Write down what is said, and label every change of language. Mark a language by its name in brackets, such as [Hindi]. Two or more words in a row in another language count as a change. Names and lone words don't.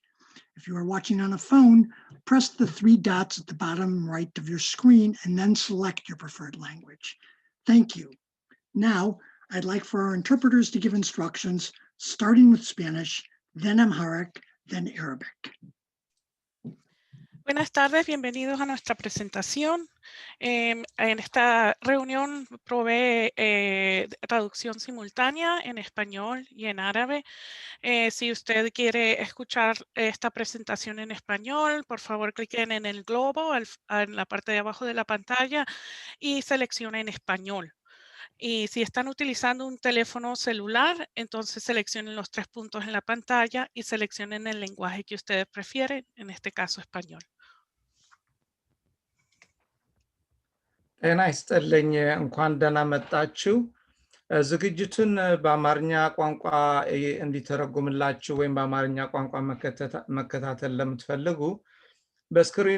[English] If you are watching on a phone, press the three dots at the bottom right of your screen and then select your preferred language. Thank you. Now, I'd like for our interpreters to give instructions, starting with Spanish, then Amharic, then Arabic. [Spanish] Buenas tardes, bienvenidos a nuestra presentación. En esta reunión provee traducción simultánea en español y en árabe. Si usted quiere escuchar esta presentación en español, por favor cliquen en el globo en la parte de abajo de la pantalla y seleccionen español. Y si están utilizando un teléfono celular, entonces seleccionen los 3 puntos en la pantalla y seleccionen el lenguaje que ustedes prefieren, en este caso español. [Amharic] ጤና ይስጥልኝ እንኳን ደህና መጣችሁ። ዝግጅቱን በአማርኛ ቋንቋ እንዲተረጎምላችሁ ወይም በአማርኛ ቋንቋ መከታተል ለምትፈልጉ በስክሪኑ